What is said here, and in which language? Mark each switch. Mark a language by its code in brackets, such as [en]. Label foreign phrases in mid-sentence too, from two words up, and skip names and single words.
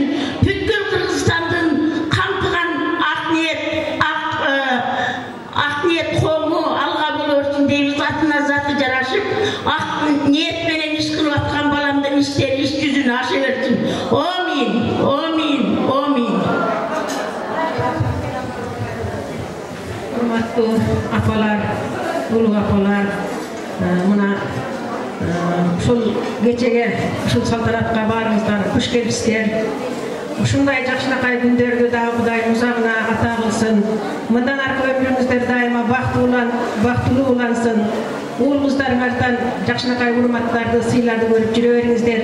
[ky] Бүткүл Кыргызстандын камтыган ак ниет коому алга боло берсин дейбиз. Атына заты жарашып, ак ниет менен иш кылып аткан баламдын иштери иш жүзүнө аша берсин. Amin. Amin. Amin. Хурматлы апалар, улу апалар, мына ушул кечеге, ушул салтанатка баарыңыздар куш келипсиздер. Ушундай жакшынакай күндөрдү дагы Кудайым узагына ата кылсын. Мындан аркы өмүрүңүздөр дайыма бактылуу улансын. Уулуңуздарыңардан жакшынакай урматтарды, сыйларды көрүп жүрө бериңиздер.